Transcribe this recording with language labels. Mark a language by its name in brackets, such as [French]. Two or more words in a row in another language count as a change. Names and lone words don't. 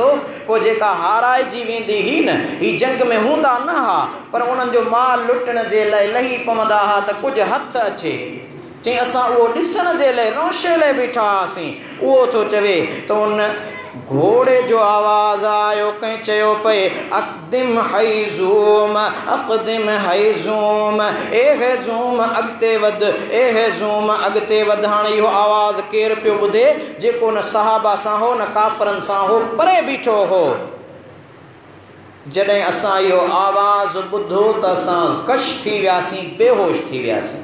[Sindhi] पोइ जेका हाराइजी वेंदी ही न ही जंग में हूंदा न हा, पर उन्हनि जो माल लुटण जे लाइ लही पवंदा हा त कुझु हथु अचे। चई असां उहो ॾिसण जे लाइ रोशे लाइ बीठा हुआसीं। उहो थो चवे त उन घोड़े जो आवाज़ आयो, कंहिं चयो पए [Arabic] أقدم حيزوم أقدم حيزوم, [Sindhi] ए हैज़ूम अॻिते वध, ए हैज़ूम अॻिते वध। हाणे इहो आवाज़ केरु पियो ॿुधे? जेको न सहाबा सां हो न काफ़रनि सां हो, परे बीठो हो। जॾहिं असां इहो आवाज़ ॿुधो त असां कश थी वियासीं, बेहोश थी वियासीं।